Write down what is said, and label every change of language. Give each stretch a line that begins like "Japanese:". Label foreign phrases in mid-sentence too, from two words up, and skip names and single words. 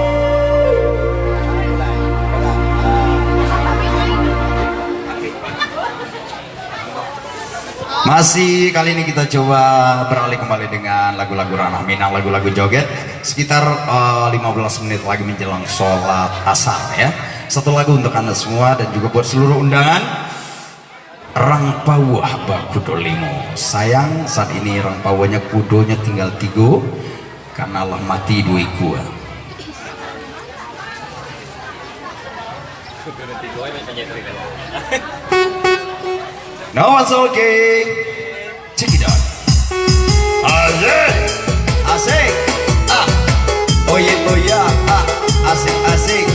Indonesian: Masih kali ini kita coba beralih kembali dengan lagu-lagu ranah Minang, lagu-lagu joget. Sekitar 15 menit lagi menjelang sholat asar ya. Satu lagu untuk anda semua dan juga buat seluruh undangan.
Minangkabau: Rang pawah bakudo limo.
Indonesian: Sayang saat ini
Minangkabau: rang pawahnya kudonya
Indonesian: tinggal 3 karena lah mati 2 gua.
English: No, it's okay. Check it out.
Indonesian: Asik, asik. Ah, oh yeah, ah, asik, asik.